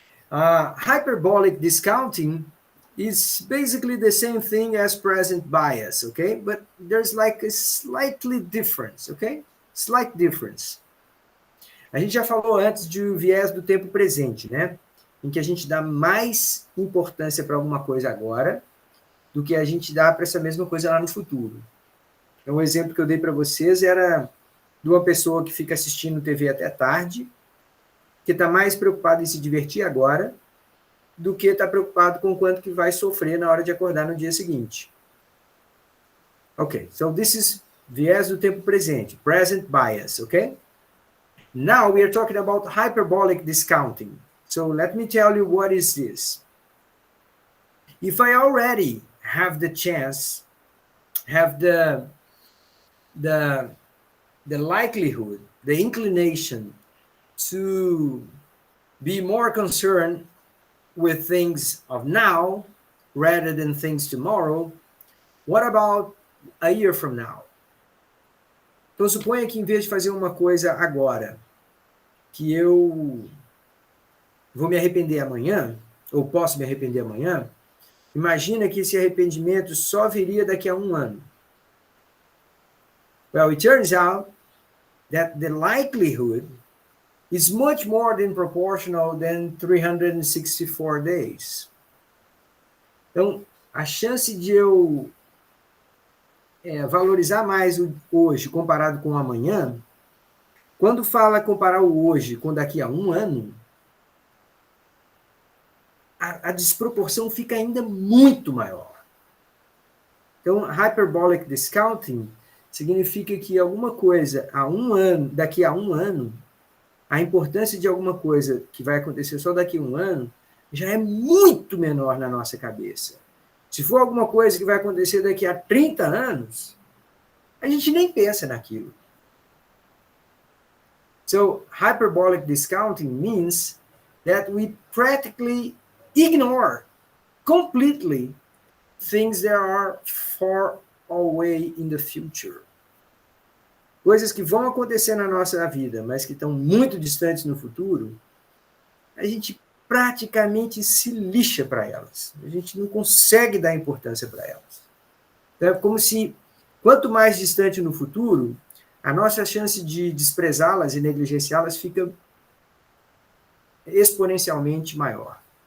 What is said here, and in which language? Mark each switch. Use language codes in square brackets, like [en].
[en] Hyperbolic discounting is basically the same thing as present bias, okay? But there's like a slightly difference, okay? Slight difference. [pt] A gente já falou antes de viés do tempo presente, né? Em que a gente dá mais importância para alguma coisa agora do que a gente dá para essa mesma coisa lá no futuro. Então, o exemplo que eu dei para vocês era de uma pessoa que fica assistindo TV até tarde, que está mais preocupada em se divertir agora do que está preocupado com quanto que vai sofrer na hora de acordar no dia seguinte. [en] Ok, so this is [pt] viés do tempo presente, [en] present bias, ok? Now we are talking about hyperbolic discounting. So let me tell you what is this. If I already have the chance, have the likelihood, the inclination to be more concerned with things of now rather than things tomorrow, what about a year from now? [pt] Então, suponha que em vez de fazer uma coisa agora, que eu vou me arrepender amanhã, ou posso me arrepender amanhã, imagina que esse arrependimento só viria daqui a 1 ano. [en] Well, it turns out that the likelihood is much more than proportional than 364 days. [pt] Então, a chance de eu valorizar mais o hoje comparado com o amanhã, quando fala comparar o hoje com daqui a 1 ano, a desproporção fica ainda muito maior. Então, hyperbolic discounting significa que alguma coisa daqui a 1 ano, a importância de alguma coisa que vai acontecer só daqui a 1 ano já é muito menor na nossa cabeça. Se for alguma coisa que vai acontecer daqui a 30 anos, a gente nem pensa naquilo. [en] So, hyperbolic discounting means that we practically ignore completely things that are far away in the future. [pt] Coisas que vão acontecer na nossa vida, mas que estão muito distantes no futuro, a gente praticamente se lixa para elas. A gente não consegue dar importância para elas. Então, é como se, quanto mais distante no futuro, a nossa chance de desprezá-las e negligenciá-las fica exponencialmente maior.